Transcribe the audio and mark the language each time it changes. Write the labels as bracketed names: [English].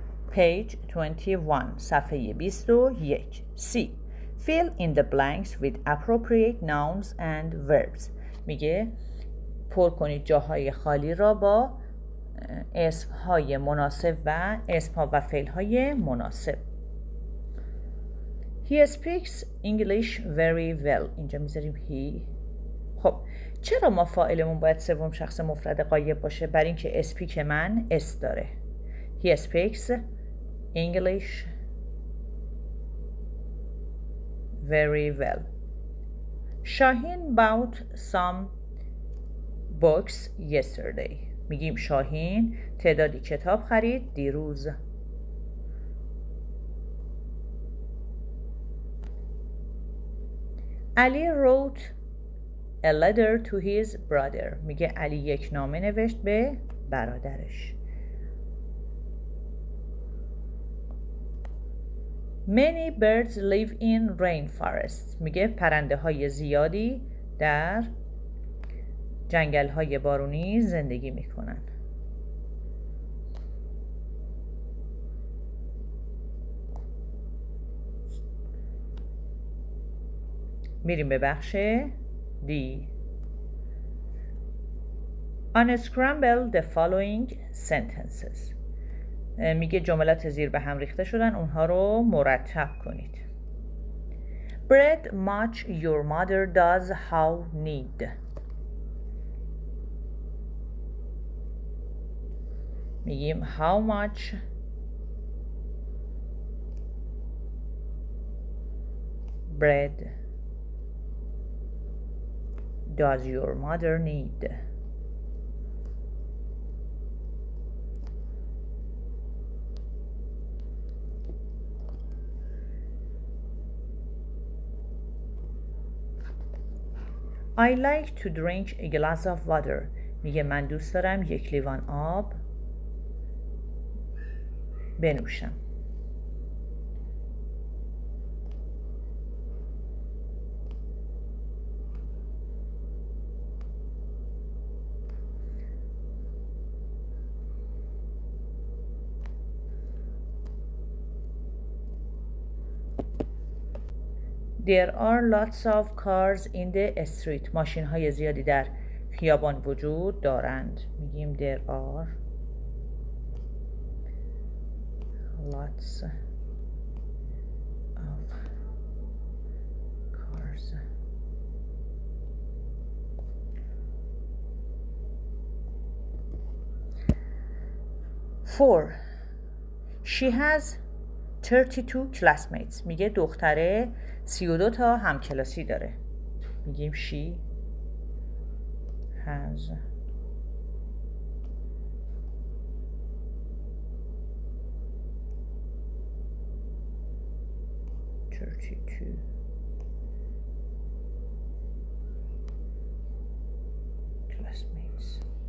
[English] Page 21 [Persian] صفحه 21 [English] C Fill in the blanks with appropriate nouns and verbs. [Persian] میگه پر کنید جاهای خالی را با اسمهای مناسب و اسمها و فعلهای مناسب. [English] He speaks English very well. [Persian] اینجا میذاریم [English] he. خب [Persian] چرا ما فاعلمون باید سوم شخص مفرد غایب باشه؟ برای اینکه اسپیک من اس داره. [English] He speaks English very well. Shahin bought some books yesterday. [Persian] میگیم شاهین تعدادی کتاب خرید دیروز. [English] Ali wrote a letter to his brother. [Persian] میگه علی یک نامه نوشت به برادرش. [English] Many birds live in rainforests. [Persian] میگه پرنده های زیادی در جنگل های بارونی زندگی میکنن. میریم به بخش D. [English] Unscramble the following sentences. [Persian] میگه جملات زیر به هم ریخته شدن، اونها رو مرتب کنید. [English] Bread much your mother does how need. [Persian] میگیم [English] how much bread does your mother need. I like to drink a glass of water. [Persian] میگه من دوست دارم یک لیوان آب بنوشم. [English] There are lots of cars in the street. [Persian] ماشین های زیادی در خیابان وجود دارند. میگیم [English] there are lots of cars. Four. She has 32 classmates. [Persian] میگه دختره 32 تا همکلاسی داره. میگیم [English] she has 32 classmates.